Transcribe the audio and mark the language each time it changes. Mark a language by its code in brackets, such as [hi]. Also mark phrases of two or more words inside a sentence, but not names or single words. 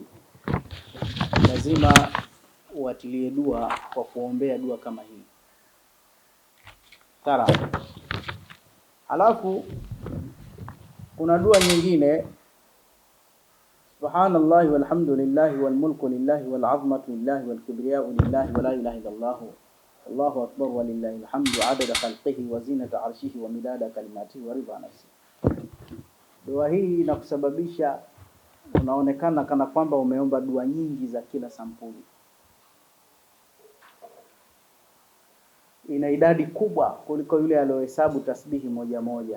[sw] Lazima uatilie dua kwa kuombea dua kama hii. Tara. Alafu kuna dua nyingine, [ar] سبحان الله والحمد لله والملك لله والعظمة لله والكبرياء لله ولا إله إلا الله. الله أكبر ولله الحمد عدد خلقه وزنة عرشه ومداد كلماته ورضا نفسه. [sw] Dua hii inakusababisha unaonekana kana kwamba umeomba dua nyingi za kila sampuli. Ina idadi kubwa kuliko yule aliyohesabu tasbihi moja moja.